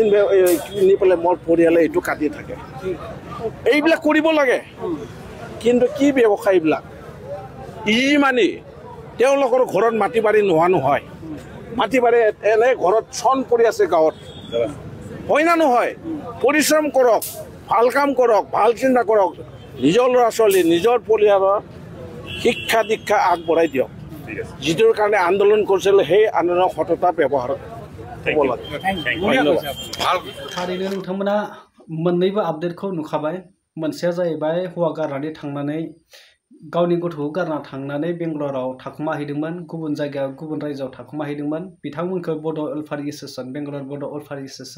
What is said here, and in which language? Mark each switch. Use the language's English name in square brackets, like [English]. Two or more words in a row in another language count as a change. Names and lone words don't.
[Assamese] কিনি পেলাই মোৰ পৰিয়ালে এইটো কাটি থাকে এইবিলাক কৰিব লাগে কিন্তু কি ব্যৱসায় এইবিলাক [English] easy money [Assamese] তেওঁলোকৰ ঘৰত মাটি বাৰী নোহোৱা নহয় মাটি বাৰী এনে ঘৰত চন পৰি আছে গাঁৱত হয় না নহয় পৰিশ্ৰম কৰক ভাল কাম কৰক ভাল চিন্তা কৰক নিজৰ ল'ৰা ছোৱালী নিজৰ পৰিয়ালৰ শিক্ষা দীক্ষা আগবঢ়াই দিয়ক যিটোৰ কাৰণে আন্দোলন কৰিছিল সেই আন্দোলনৰ সততা ব্যৱহাৰ [Bodo] थारैनो नोंथांमोना मोननैबो आपडेटखौ नुखाबाय मोनसेया जाहैबाय हौवा गारनानै थांनानै गावनि गथ'खौ गारना थांनानै बेंगलराव थाखुमाहैदोंमोन गुबुन जायगायाव गुबुन रायजोआव थाखुमाहैदोंमोन बिथांमोनखौ बड' वेलफेयार एसोसिएशन बेंगलर बड' वेलफेयार एसोसिएशन